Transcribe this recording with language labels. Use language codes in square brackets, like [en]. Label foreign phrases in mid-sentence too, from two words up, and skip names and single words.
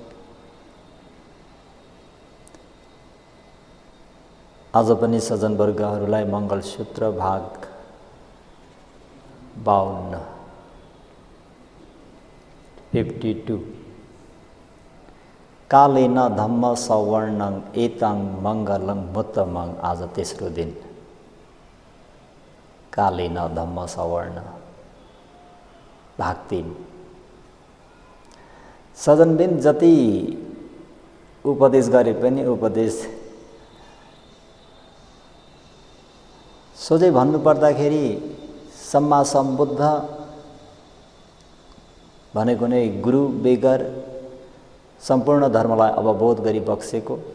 [ne] आज पनि सज्जनवर्गहरूलाई मङ्गलसूत्र भाग 52 52 [pi] कालेन धम्म सवर्णं एतं मङ्गलं मुत्तमं। [ne] आज तेस्रो दिन [pi] कालेन धम्म सवर्ण [ne] भाग 3। सज्जनबिन जति उपदेश गरे पनि उपदेश सोझै भन्नुपर्दाखेरि [pi] सम्मा सम्बुद्ध [ne] भनेको नै गुरु बेगर सम्पूर्ण धर्मलाई अवबोध गरी बक्सेको,